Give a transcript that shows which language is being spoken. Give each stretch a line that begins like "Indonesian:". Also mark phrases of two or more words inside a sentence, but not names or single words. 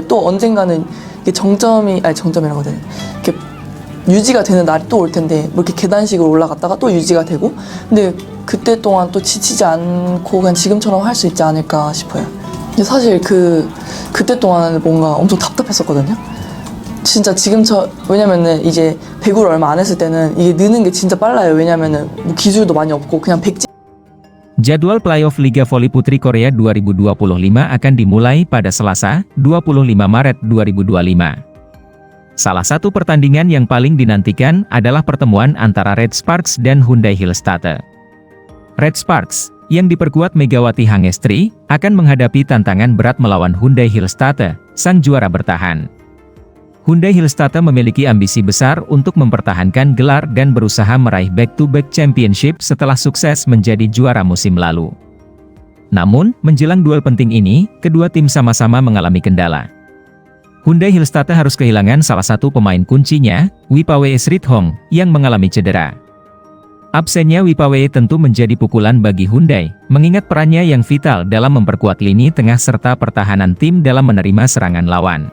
Korean: 또 언젠가는 이게 정점이라고 해야 되나? 이렇게 유지가 되는 날이 또 올 텐데 뭐 이렇게 계단식으로 올라갔다가 또 유지가 되고, 근데 그때 동안 또 지치지 않고 그냥 지금처럼 할 수 있지 않을까 싶어요. 근데 사실 그때 동안 뭔가 엄청 답답했었거든요. 진짜 왜냐면은 이제 배구를 얼마 안 했을 때는 이게 느는 게 진짜 빨라요. 왜냐면은 뭐 기술도 많이 없고 그냥
Indonesian: Jadwal playoff Liga Voli Putri Korea 2025 akan dimulai pada Selasa, 25 Maret 2025. Salah satu pertandingan yang paling dinantikan adalah pertemuan antara Red Sparks dan Hyundai Hillstatte. Red Sparks, yang diperkuat Megawati Hangestri, akan menghadapi tantangan berat melawan Hyundai Hillstatte, sang juara bertahan. Hyundai Hillstatte memiliki ambisi besar untuk mempertahankan gelar dan berusaha meraih
English: back-to-back championship
Indonesian: setelah sukses menjadi juara musim lalu. Namun, menjelang duel penting ini, kedua tim sama-sama mengalami kendala. Hyundai Hillstatte harus kehilangan salah satu pemain kuncinya, Wipawee Srithong, yang mengalami cedera. Absennya Wipawee tentu menjadi pukulan bagi Hyundai, mengingat perannya yang vital dalam memperkuat lini tengah serta pertahanan tim dalam menerima serangan lawan.